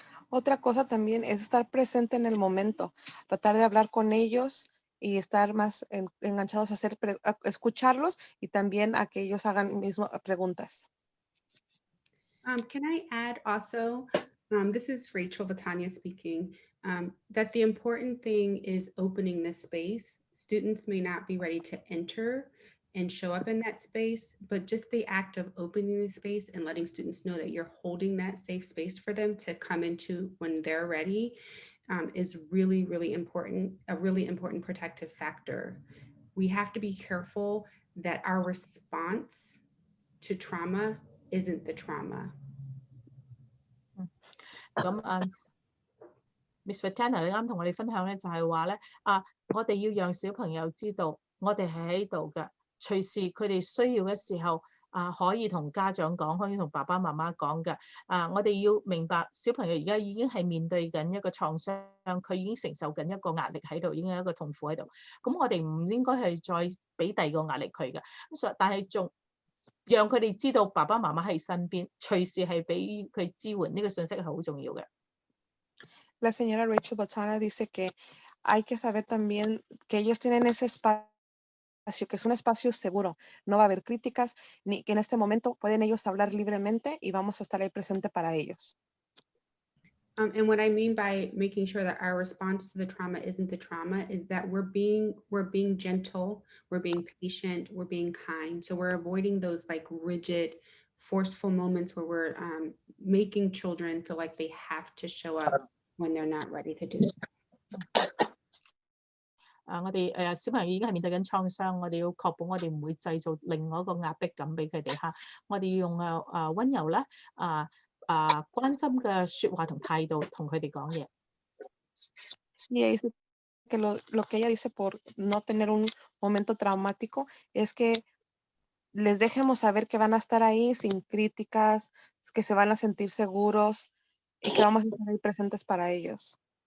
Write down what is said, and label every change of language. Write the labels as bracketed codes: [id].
[es] Otra cosa también es estar presente en el momento, tratar de hablar con ellos y estar más enganchados a escucharlos y también a que ellos hagan mismo preguntas. [en] Can I add also, this is Rachel Vitania speaking, that the important thing is opening this space. Students may not be ready to enter and show up in that space, but just the act of opening the space and letting students know that you're holding that safe space for them to come into when they're ready is really, really important, a really important protective factor. We have to be careful that our response to trauma isn't the trauma. [yue] Miss Victoria 你啱同我哋分享咧，就係話咧，我哋要讓小朋友知道，我哋係喺度嘅，隨時佢哋需要嘅時候，可以同家長講，可以同爸爸媽媽講嘅。我哋要明白小朋友而家已經係面對緊一個創傷，佢已經承受緊一個壓力喺度，已經有一個痛苦喺度。咁我哋唔應該係再俾第二個壓力佢嘅。但係仲讓佢哋知道爸爸媽媽喺身邊，隨時係俾佢支援，呢個信息係好重要嘅。 [es] La señora Rachel Botana dice que hay que saber también que ellos tienen ese espacio, que es un espacio seguro. No va a haber críticas, ni que en este momento pueden ellos hablar libremente y vamos a estar ahí presente para ellos. [en] And what I mean by making sure that our response to the trauma isn't the trauma is that we're being gentle, we're being patient, we're being kind. So we're avoiding those like rigid, forceful moments where we're making children feel like they have to show up when they're not ready to do so. [yue] 我哋小朋友已經係面對緊創傷，我哋要確保我哋唔會製造另外一個壓迫感俾佢哋嚇。我哋要用溫柔啦，關心嘅説話同態度同佢哋講嘢。 [es] Y ella dice que lo que ella dice por no tener un momento traumático es que les dejemos saber que van a estar ahí sin críticas, que se van a sentir seguros y que vamos a estar ahí presentes para ellos.